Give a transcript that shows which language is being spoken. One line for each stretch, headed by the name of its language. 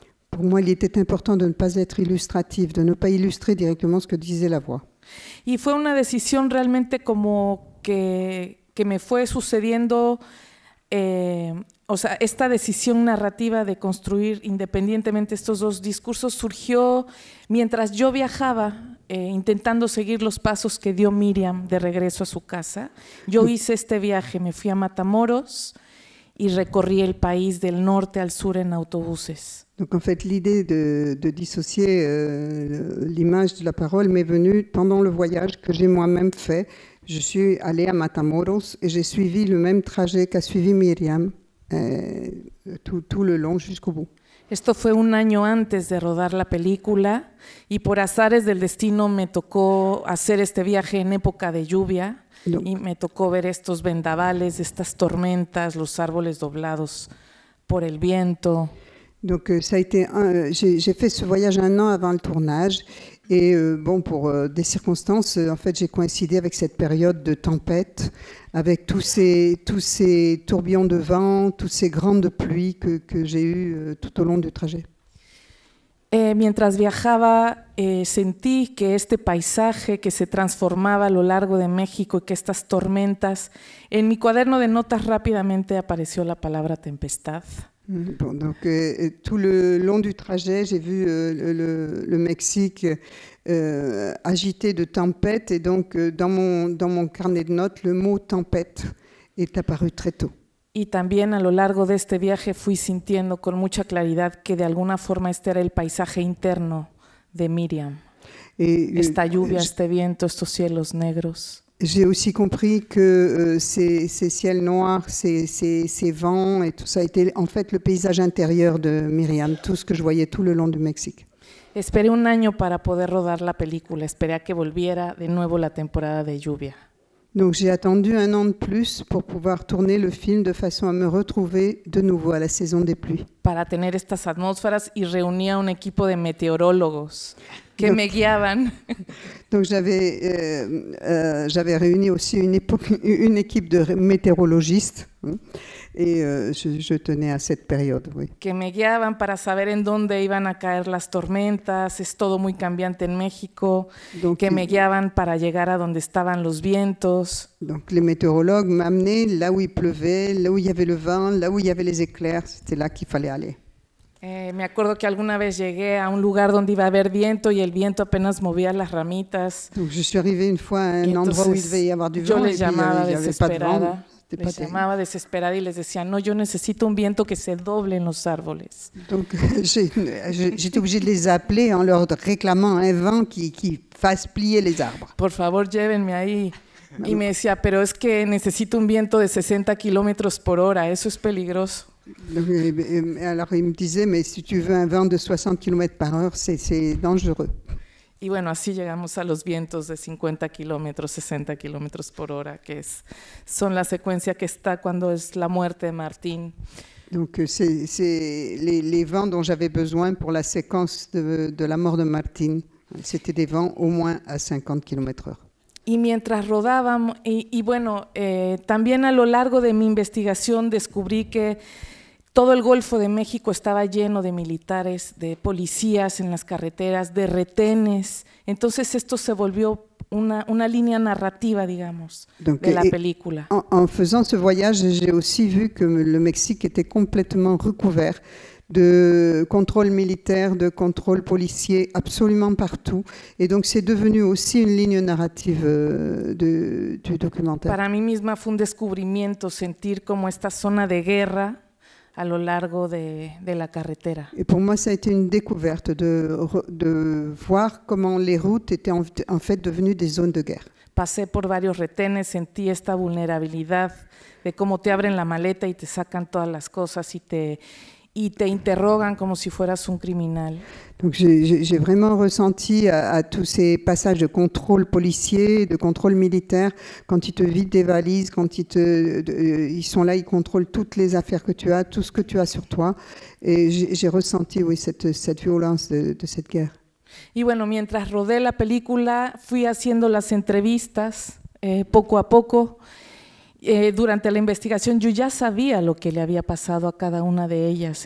French: Pour moi, il était important de ne pas être illustratif, de ne pas illustrer directement ce que disait la voix.
Spanish: Y fue una decisión realmente como que me fue sucediendo, o sea, esta decisión narrativa de construir independientemente estos dos discursos surgió mientras yo viajaba, intentando seguir los pasos que dio Miriam de regreso a su casa. Yo hice este viaje, me fui a Matamoros y recorrí el país del norte al sur en autobuses.
French: Donc en fait, l'idée de dissocier l'image de la parole m'est venue pendant le voyage que j'ai moi-même fait. Je suis allée à Matamoros et j'ai suivi le même trajet qu'a suivi Miriam tout le long jusqu'au bout.
Spanish: Esto fue un año antes de rodar la película y por azares del destino me tocó hacer este viaje en época de lluvia y me tocó ver estos vendavales, estas tormentas, los árboles doblados por el viento.
French: Donc ça a été j'ai fait ce voyage un an avant le tournage et bon pour des circonstances en fait j'ai coïncidé avec cette période de tempête avec tous ces tourbillons de vent, toutes ces grandes pluies que j'ai eues tout au long du trajet.
Spanish: Mientras viajaba sentí que este paisaje que se transformaba a lo largo de México y que estas tormentas, en mi cuaderno de notas rápidamente apareció la palabra tempestad.
French: Bon, donc tout le long du trajet, j'ai vu le Mexique agité de tempête et donc dans mon carnet de notes, le mot tempête est apparu très tôt.
Spanish: Y también a lo largo de este viaje fui sintiendo con mucha claridad que de alguna forma este era el paisaje interno de Miriam. Esta lluvia, este viento, estos cielos negros.
French: J'ai aussi compris que ces ciels noirs, ces vents et tout ça était en fait le paysage intérieur de Miriam, tout ce que je voyais tout le long du Mexique.
Spanish: Esperé un año para poder rodar la película, esperé a que volviera de nuevo la temporada de lluvia.
French: Donc j'ai attendu un an de plus pour pouvoir tourner le film de façon à me retrouver de nouveau à la saison des pluies.
Spanish: Para tener estas atmósferas y reuní a un equipo de meteorólogos que me guiaban.
French: Donc j'avais réuni aussi une équipe de météorologistes et je tenais à cette période. Oui.
Spanish: Que me guiaban para saber en dónde iban a caer las tormentas, es todo muy cambiante en México, donc, que me guiaban para llegar a donde estaban los vientos.
French: Donc les météorologues m'amenaient là où il pleuvait, là où il y avait le vent, là où il y avait les éclairs, c'était là qu'il fallait aller.
Spanish: Me acuerdo que alguna vez llegué a un lugar donde iba a haber viento y el viento apenas movía las ramitas.
French: Donc je suis arrivée une fois à un endroit où il devait y avoir du vent et puis il n'y avait pas de vent.
Spanish: Les llamaba desesperada y les decía, no, yo necesito un viento que se doble en los árboles.
French: Donc j'étais obligée de les appeler en leur réclamant un vent qui fasse plier les arbres.
Spanish: Por favor, llévenme ahí. Y me decía, pero es que necesito un viento de 60 kilómetros por hora, eso es peligroso.
French: Donc, alors il me disait, mais si tu veux un vent de 60 km/h, c'est dangereux.
Spanish: Y bueno, así llegamos a los vientos de 50 kilómetros, 60 kilómetros por hora, que son la secuencia que está cuando es la muerte de Martín.
French: Donc c'est les vents dont j'avais besoin pour la séquence de la mort de Martín. C'était des vents au moins à 50 km/h.
Spanish: Y mientras rodábamos, bueno, también a lo largo de mi investigación descubrí que todo el Golfo de México estaba lleno de militares, de policías en las carreteras, de retenes. Entonces esto se volvió una línea narrativa, digamos,
French: Donc,
Spanish: de la película.
French: En faisant ce voyage, j'ai aussi vu que le Mexique était complètement recouvert de contrôle militaire, de contrôle policier, absolument partout. Et donc c'est devenu aussi une ligne narrative du documentaire.
Spanish: Para mí misma fue un descubrimiento sentir como esta zona de guerra a lo largo de la carretera.
French: Et pour moi, ça a été une découverte de voir comment les routes étaient en fait devenues des zones de guerre.
Spanish: Pasé por varios retenes, sentí esta vulnerabilidad de cómo te abren la maleta y te sacan todas las cosas y te interrogan como si fueras un criminal.
French: Donc j'ai vraiment ressenti à tous ces passages de contrôle policier, de contrôle militaire, quand ils te vident des valises, quand ils sont là, ils contrôlent toutes les affaires que tu as, tout ce que tu as sur toi. Et j'ai ressenti, oui, cette violence de cette guerre.
Spanish: Y bueno, mientras rodé la película, fui haciendo las entrevistas poco a poco. Durante la investigación yo ya sabía lo que le había pasado a cada una de ellas.